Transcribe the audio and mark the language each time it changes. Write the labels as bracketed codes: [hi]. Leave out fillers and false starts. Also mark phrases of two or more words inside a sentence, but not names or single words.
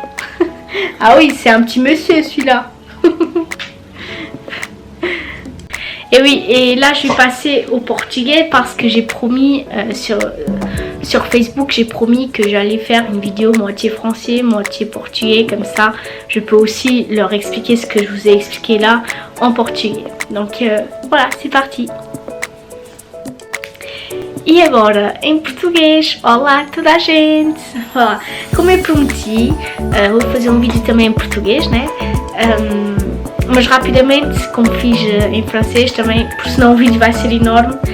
[fr] Ah oui, c'est un petit monsieur celui-là. Et oui, et là je vais passer au portugais parce que j'ai promis sur Facebook, j'ai promis que j'allais faire une vidéo moitié français, moitié portugais, comme ça je peux aussi leur expliquer ce que je vous ai expliqué là en portugais. Donc voilà, c'est parti. [pt] E agora, em português, olá toda a gente! Olá. Como eu prometi, vou fazer um vídeo também em português, né? Mas rapidamente, como fiz em francês também, porque senão o vídeo vai ser enorme.